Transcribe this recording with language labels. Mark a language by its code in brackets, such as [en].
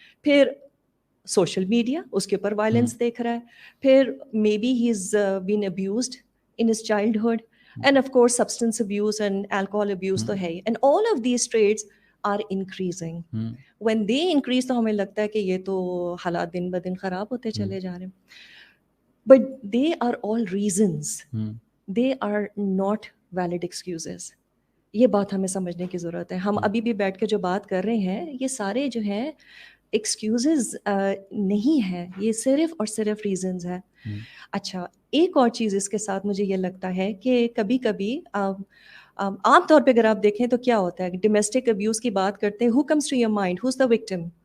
[ur] پھر social media اس کے اوپر وائلنس دیکھ رہا ہے, پھر [en] maybe he is been abused in his childhood, and of course substance abuse and alcohol abuse [ur] تو ہے ہی, [en] and all of these traits are increasing. When they increase [ur] تو ہمیں لگتا ہے کہ یہ تو حالات دن بدن خراب ہوتے چلے جا رہے ہیں, [en] but they are all reasons. They are not valid excuses. [ur] یہ بات ہمیں سمجھنے کی ضرورت ہے. ہم ابھی بھی بیٹھ کے جو بات کر رہے ہیں یہ سارے جو ہیں ایکسکیوزز نہیں ہیں, یہ صرف اور صرف ریزنز ہیں. اچھا ایک اور چیز اس کے ساتھ مجھے یہ لگتا ہے کہ کبھی کبھی عام طور پہ اگر آپ دیکھیں تو کیا ہوتا ہے, ڈومیسٹک ابیوز کی بات کرتے ہیں, [en] who comes to your mind, who's the victim?